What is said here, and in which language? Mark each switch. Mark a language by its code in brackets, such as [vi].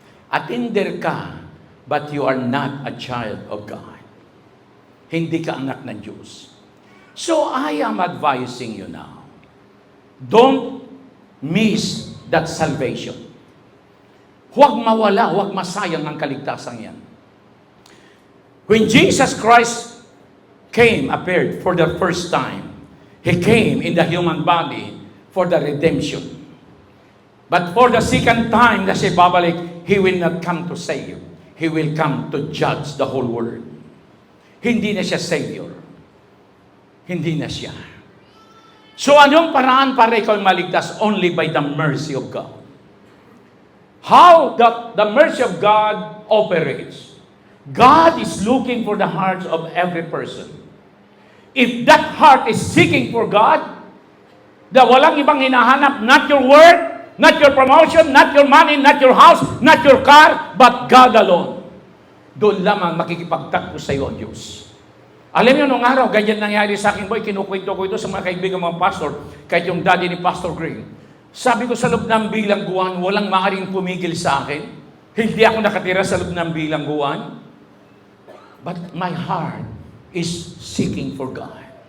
[en] Attender ka, but you are not a child of God. [tl] Hindi ka anak ng Diyos. [en] So I am advising you now, don't miss that salvation. [tl] Huwag mawala, huwag masayang ang kaligtasan yan. [en] When Jesus Christ appeared for the first time, He came in the human body for the redemption. But for the second time [tl] na siya babalik, [en] He will not come to save. He will come to judge the whole world. [tl] Hindi na siya Savior. Hindi na siya. So anong paraan para ikaw maligtas? [en] Only by the mercy of God. How the mercy of God operates? God is looking for the hearts of every person. If that heart is seeking for God, [tl] na walang ibang hinahanap, [en] not your work, not your promotion, not your money, not your house, not your car, but God alone. [tl] Doon lamang makikipagtakbo sa iyo ang Diyos. Alam niyo, nung araw, ganyan nangyari sa akin, boy, kinukwento ko ito sa mga kaibigan mga pastor, kahit yung daddy ni Pastor Green. Sabi ko sa loob ng bilangguan, walang maaaring pumigil sa akin. Hindi ako nakatira sa loob ng bilangguan. [en] But my heart is seeking for God.